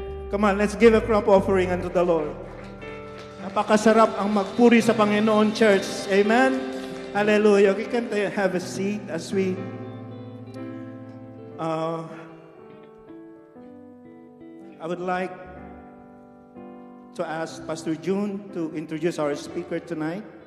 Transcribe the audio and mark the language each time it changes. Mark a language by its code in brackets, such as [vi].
[en] Come on, let's give a crop offering unto the Lord. [tl] Napakasarap ang magpuri sa Panginoon, church. Amen. Hallelujah. [en] We can have a seat as we I would like to ask Pastor June to introduce our speaker tonight.